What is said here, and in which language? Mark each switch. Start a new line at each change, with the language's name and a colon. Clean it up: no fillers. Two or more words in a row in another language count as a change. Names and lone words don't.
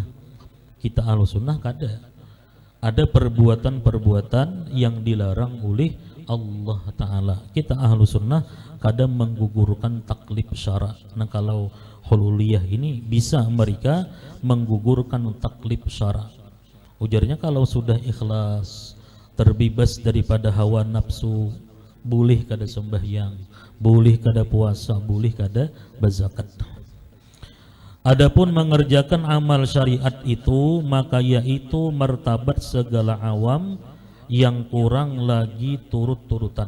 Indonesian: Kita Ahlus Sunnah ada perbuatan-perbuatan yang dilarang oleh Allah Ta'ala. Kita Ahlus Sunnah kadang menggugurkan
Arabic: taklif syara.
Indonesian: Nah kalau hululiyah ini bisa mereka menggugurkan
Arabic: taklif syara.
Indonesian: Ujarnya kalau sudah ikhlas, terbebas daripada hawa nafsu, boleh kada sembahyang, boleh kada puasa, boleh kada berzakat. Adapun mengerjakan amal syariat itu, maka yaitu martabat segala awam yang kurang lagi turut-turutan.